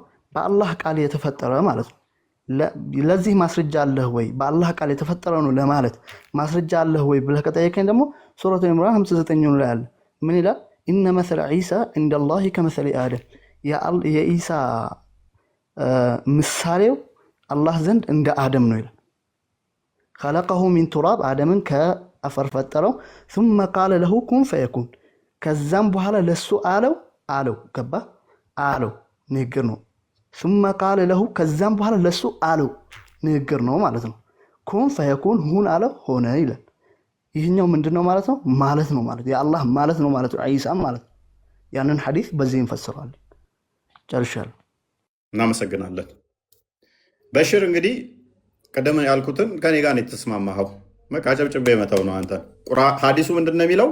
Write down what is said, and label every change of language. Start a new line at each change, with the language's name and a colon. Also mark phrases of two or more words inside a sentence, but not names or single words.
Amharic: በአላህ ቃል የተፈጠረ ማለት ነው። ለዚህ ማስረጃ አለህ ወይ? በአላህ ቃል የተፈጠረ ነው ለማለት ማስረጃ አለህ ወይ ብለህ ከጠየቀኝ ደግሞ ሱረቱ ኢምራን 59 ላይ አለ። ምን ይላል?
Arabic: إن مثل عيسى عند الله كمثل آدم፣
Amharic: የኢሳ ምሳሌው አላህ ዘንድ እንደ አደም ነው ይላል።
Arabic: خلقه من تراب
Amharic: አደምን ከአፈር ፈጠረው።
Arabic: ثم قال له كن فيكون፣
Amharic: ከዛም በኋላ ለሱ አለው ገባ አለው ንግግር ነው።
Arabic: ثم قال له
Amharic: ከዛም በኋላ ለሱ አለው ንግግር ነው ማለት ነው።
Arabic: كن فيكون
Amharic: ሁን አለው ሆነ ይላል። ይህኛው ምንድነው ማለት ነው? ማለት ነው ማለት የአላህ ማለት ነው ማለት ዒሳ ማለት ነው። ያንን ሐዲስ በዚህ እንፈስራለን። ጨርሻለሁ። እናመሰግናለን። በሽር እንግዲህ ቀደም ያልኩትን ከኔ ጋር ነው የተስማማኸው። በቃ ጨብጭቤ መተው ነው አንተ። ሐዲሱ ምንድነው የሚለው?